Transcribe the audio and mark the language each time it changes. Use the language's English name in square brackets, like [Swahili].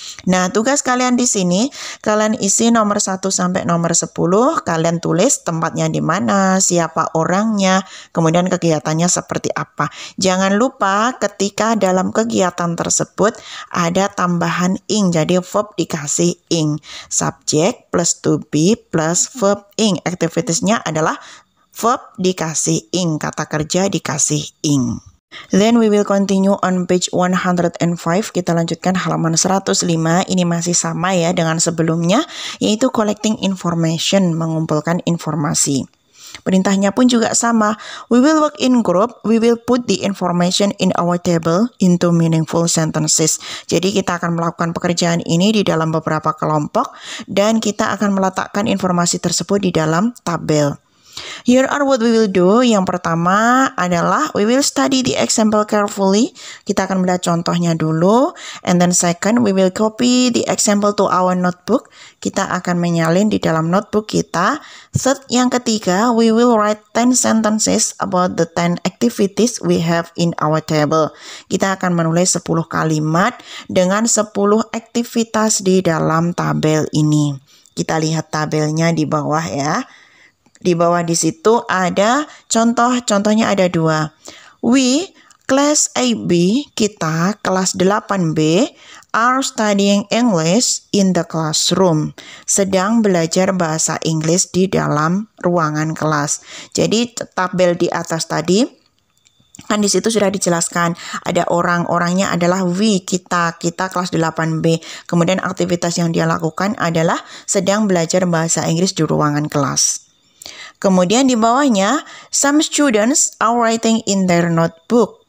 [Indonesian] Nah, tugas kalian di sini, kalian isi nomor 1 sampai nomor 10, kalian tulis tempatnya di mana, siapa orangnya, kemudian kegiatannya seperti apa. Jangan lupa ketika dalam kegiatan tersebut ada tambahan ing, jadi verb dikasih ing. [English] Subject plus to be plus verb ing. [Indonesian] Activitiesnya adalah verb dikasih ing, kata kerja dikasih ing. [English] Then we will continue on page 105. [Indonesian] Kita lanjutkan halaman 105. Ini masih sama ya dengan sebelumnya, yaitu [English] collecting information, [Indonesian] mengumpulkan informasi. Perintahnya pun juga sama. [English] We will work in group. We will put the information in our table into meaningful sentences. [Indonesian] Jadi kita akan melakukan pekerjaan ini di dalam beberapa kelompok dan kita akan meletakkan informasi tersebut di dalam tabel. [English] Here are what we will do. [Indonesian] Yang pertama adalah [English] we will study the example carefully. [Indonesian] Kita akan melihat contohnya dulu. [English] And then second, we will copy the example to our notebook. [Indonesian] Kita akan menyalin di dalam notebook kita. [English] Third, [Indonesian] yang ketiga, [English] we will write 10 sentences about the 10 activities we have in our table. [Indonesian] Kita akan menulis 10 kalimat dengan 10 aktivitas di dalam tabel ini. Kita lihat tabelnya di bawah ya. Di bawah di situ ada contohnya ada 2. We, kelas AB, kita kelas 8B, [English] are studying English in the classroom. [Indonesian] Sedang belajar bahasa Inggris di dalam ruangan kelas. Jadi tabel di atas tadi kan di situ sudah dijelaskan ada orangnya adalah we, kita kelas 8B. Kemudian aktivitas yang dia lakukan adalah sedang belajar bahasa Inggris di ruangan kelas. Kemudian di bawahnya, [English] some students are writing in their notebook.